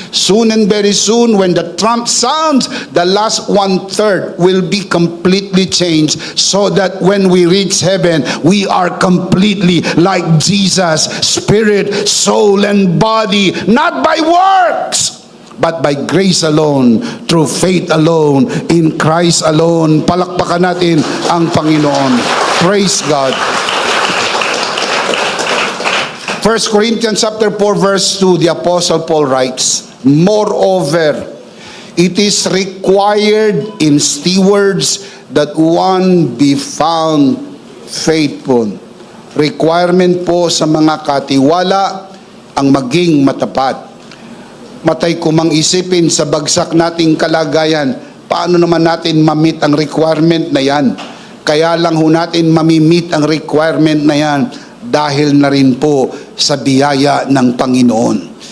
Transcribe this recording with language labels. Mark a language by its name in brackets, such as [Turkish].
[English] Soon and very soon, when the trump sounds, the last 1/3 will be completely changed, so that when we reach heaven, we are completely like Jesus, spirit, soul, and body, not by works, but by grace alone, through faith alone, in Christ alone. [Filipino] Palakpakan natin ang Panginoon. [English] Praise God. 1 Corinthians chapter 4 verse 2, the Apostle Paul writes, "Moreover, it is required in stewards that one be found faithful." [Filipino] Requirement po sa mga katiwala ang maging matapat. Matay ko mang isipin sa bagsak nating kalagayan, paano naman natin ma-meet ang requirement na yan? Kaya lang ho natin mamimit ang requirement na yan dahil na rin po sa biyaya ng Panginoon.